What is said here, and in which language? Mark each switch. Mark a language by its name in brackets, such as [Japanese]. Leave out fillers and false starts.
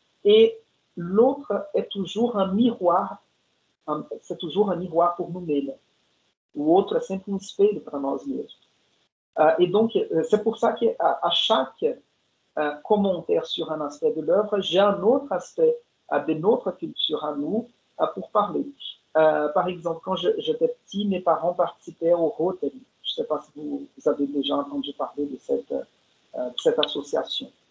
[French] Et l'autre est toujours un miroir, c'est toujours un miroir pour nous-mêmes. [Portuguese] O outro é sempre um espelho para nós mesmos. [French] Et donc, c'est pour ça qu'à chaque commentaire sur un aspect de l'œuvre, j'ai un autre aspect de notre culture à nous pour parler. Par exemple, quand j'étais petit, mes parents participaient au Rotary. Je ne sais pas si vous avez déjà entendu parler de cette association.